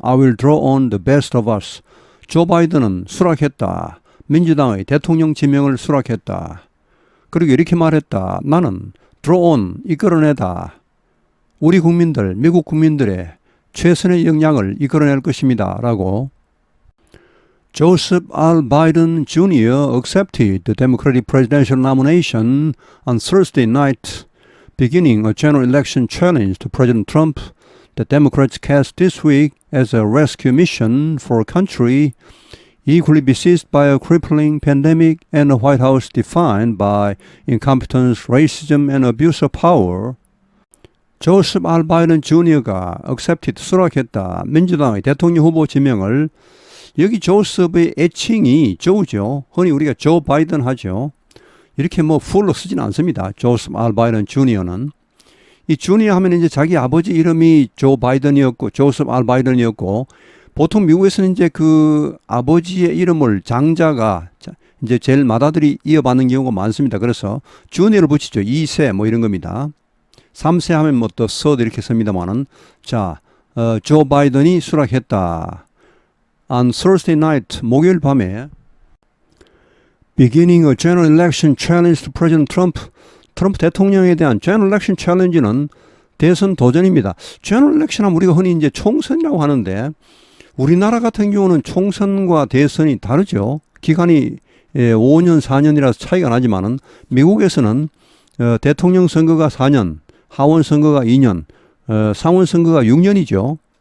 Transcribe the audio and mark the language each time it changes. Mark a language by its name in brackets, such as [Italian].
[English] I will draw on the best of us. [Korean] 조 바이든은 수락했다. 민주당의 대통령 지명을 수락했다. 그리고 이렇게 말했다. 나는 draw on, 이끌어내다. 우리 국민들, 미국 국민들의 최선의 역량을 이끌어낼 것입니다. [English] 라고 Joseph R. Biden Jr. accepted the Democratic presidential nomination on Thursday night, beginning a general election challenge to President Trump that Democrats cast this week as a rescue mission for a country equally besieged by a crippling pandemic and a White House defined by incompetence, racism, and abuse of power. [Korean] 조셉 R. 바이든 주니어가 accepted, 수락했다. 민주당의 대통령 후보 지명을 여기 조셉의 애칭이 조죠. 흔히 우리가 조 바이든 하죠. 이렇게 풀로 쓰진 않습니다. 조셉 R. 바이든 주니어는. 이 주니어 하면 이제 자기 아버지 이름이 조 바이든이었고, 조셉 R. 바이든이었고, 보통 미국에서는 이제 그 아버지의 이름을 장자가 이제 제일 맏아들이 이어받는 경우가 많습니다. 그래서 주니어를 붙이죠. 2세 이런 겁니다. 3세 하면 또 서드 이렇게 씁니다만은. 자, 조 바이든이 수락했다. [English] On Thursday night, 목요일 밤에 beginning a general election challenge to President Trump. [Korean] 트럼프 대통령에 대한 general election challenge는 대선 도전입니다. general election 하면 우리가 흔히 이제 총선이라고 하는데 우리나라 같은 경우는 총선과 대선이 다르죠. 기간이 5년, 4년이라서 차이가 나지만은 미국에서는 대통령 선거가 4년, 하원 선거가 2년, 상원 선거가 6년이죠.